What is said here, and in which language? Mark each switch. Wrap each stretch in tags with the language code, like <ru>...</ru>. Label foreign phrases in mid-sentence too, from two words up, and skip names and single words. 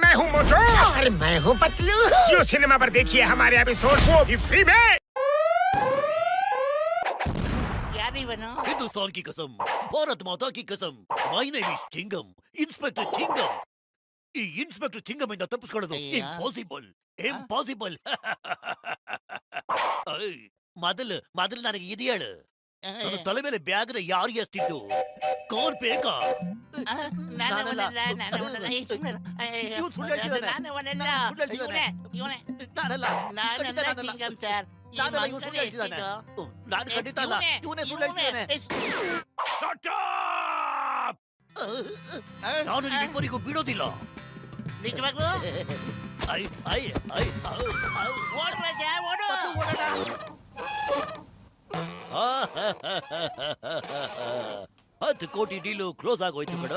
<hi>हूँ मोटू और मैं हूँ पतलू। जियो सिनेमा पर देखिए हमारे एपिसोड, वो भी फ्री में। क्या नहीं बनो? हिंदुस्तान की कसम, भारत माता की कसम,</hi> <en>My name is Chingum, Inspector Chingum.</en> <kn>ಈ ಇನ್ಸ್ಪೆಕ್ಟರ್ ಚಿಂಗಮ್ಮಿಂದ ತಪ್ಪಿಸ್ಕೊಳ್ಳೋದು ಅಯ್ಯ. ಇಂಪಾಸಿಬಲ್. ಮೊದಲು ನನಗೆ ಇದು ಹೇಳು, ನನ್ನ ತಲೆ ಮೇಲೆ ಬ್ಯಾಗ್ನ ಯಾರು ಎತ್ತಿದ್ದು? ಕಾರ್ ಬೇಕಾ? ನಾನಲ್ಲ. ಇವ್ನು ಸುಳ್ಳು ಹೇಳ್ತಿದ್ದಾನೆ. ನಾನಲ್ಲ. ಇವ್ನು ಸುಳ್ಳು ಹೇಳ್ತಿದ್ದಾನೆ. ನಾನು ಖಂಡಿತ ಅಲ್ಲ. ಇವನೇ ಸುಳ್ಳು ಹೇಳ್ತಿದ್ದಾನೆ.</kn> <en>Shut up!</en> <kn>ನಾನು ನಿಮ್ಮಿಬ್ಬರಿಗೂ ಬಿಡೋದಿಲ್ಲ. ನಿಜವಾಗ್ಲೂ? ಐ ಐ ಐ ಓಡು ರಾಜ, ಓಡು. 10 ಕೋಟಿ ಡೀಲು ಕ್ಲೋಸ್ ಆಗೋಯ್ತು ಕಣ.</kn>